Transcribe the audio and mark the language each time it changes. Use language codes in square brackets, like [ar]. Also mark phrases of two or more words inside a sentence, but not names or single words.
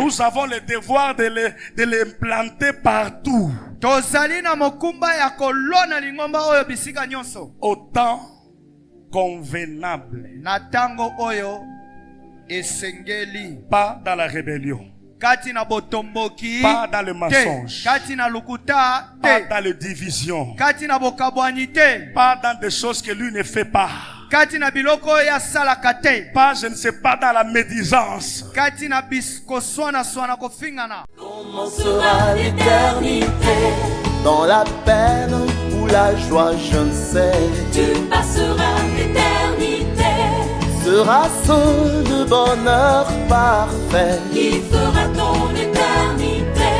[fr] Nous avons le devoir de l'implanter partout. [ln] tozali na mokumba ya kolona lingomba oyo bisika nyonso. [fr] Au temps convenable. [ln] na tango oyo esengeli. [fr] Pas dans la rébellion. [ln] kati na botomboki [fr] Pas dans le [ln] te. [fr] mensonge. [ln] kati na lukuta [fr] Pas [ln] te. [fr] dans les divisions. [ln] kati na bokabwani te. [fr] Pas dans des choses que lui ne fait pas. [ln] kati na biloko oyo asalaka te. [fr] Pas, je ne sais pas, dans la médisance. [ln] kati na koswana kofingana. [fr] Comment sera l'éternité? Dans la peine ou la joie, je ne sais. Tu passeras l'éternité Sera-ce le bonheur parfait? qui fera ton éternité,